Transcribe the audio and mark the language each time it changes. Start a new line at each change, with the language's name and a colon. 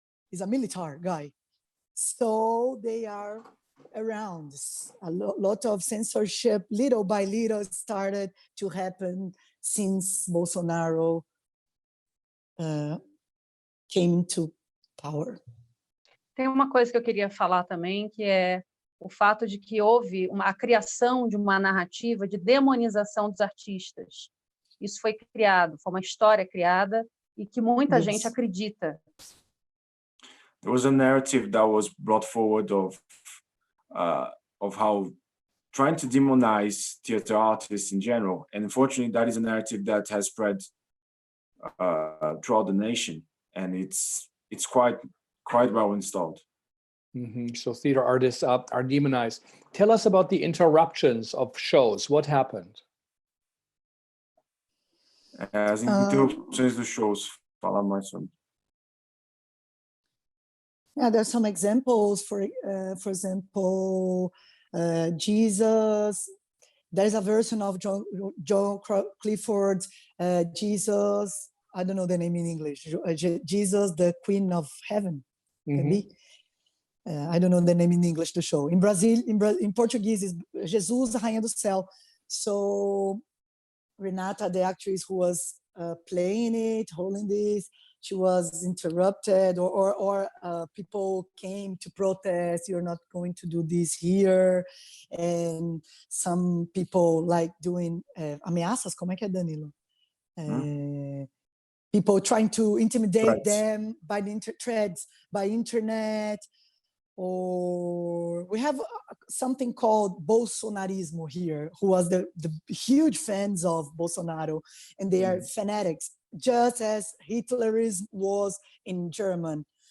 English: He's a military guy. So they are around. A lot of censorship, little by little, started to happen since Bolsonaro came into power.
Portuguese: Tem uma coisa que eu queria falar também, que é o fato de que houve a criação de uma narrativa de demonização dos artistas. Isso foi criado, foi uma história criada e que muita gente acredita.
English: there was a narrative that was brought forward of how trying to demonize theater artists in general, and unfortunately, that is a narrative that has spread throughout the nation, and it's quite well installed. So theater artists are demonized. Tell us about the interruptions of shows. What happened?
Portuguese: As interrupções dos shows, fala mais sobre.
English: Yeah, there's some examples. For example, Jesus. There's a version of John Clifford's Jesus. I don't know the name in English. Jesus, the Queen of Heaven. Maybe. I don't know the name in English, the show. In Brazil, in Portuguese, is Jesus, Rainha do Céu. So Renata, the actress who was playing it, holding this, she was interrupted, or people came to protest, you're not going to do this here. And some people like doing
Portuguese: ameaças, como é que é,
English: Danilo? People trying to intimidate them by the by internet. Or we have something called Bolsonarismo here, who was the huge fans of Bolsonaro, and they are fanatics, just as Hitlerism was in German.